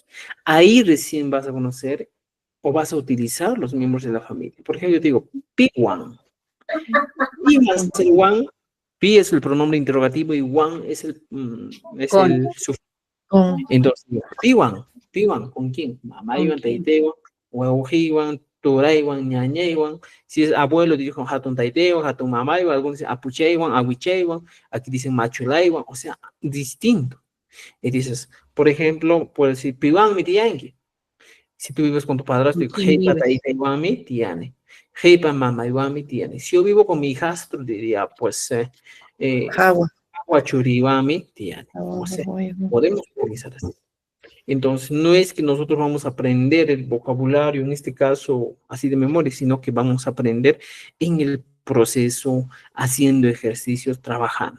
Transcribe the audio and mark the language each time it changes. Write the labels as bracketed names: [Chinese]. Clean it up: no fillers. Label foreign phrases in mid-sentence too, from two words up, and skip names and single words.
[Spanish] Ahí recién vas a conocer o vas a utilizar los miembros de la familia. Por ejemplo, yo te digo, piwan. Y más el wan, pi es el pronombre interrogativo y wan es el sufijo. Entonces, piwan, ¿con quién? [Quechua] Mamá iwan, taitewan, huevujiwan, turaiwan, ñañeiwan. [Spanish] Si es abuelo, dijo [Quechua] hatun taitewan, hatun mamaiwan, [Spanish] algunos dicen [Quechua] apucheiwan, aguicheiwan, [Spanish] aquí dicen machulaiwan, o sea, distinto. Y dices, por ejemplo, puedes decir, [Quechua] piwan mi tianqui. [Spanish] Si tú vives con tu padrastro, digo, [Quechua] heipa taiteiwan mi tiane. Heipa mamaiwan mi tiane. [Spanish] Si yo vivo con mi hijastro, diría, pues, Agua mi tiane. O sea, podemos utilizar así. Entonces, no es que nosotros vamos a aprender el vocabulario, en este caso, así de memoria, sino que vamos a aprender en el proceso, haciendo ejercicios, trabajando.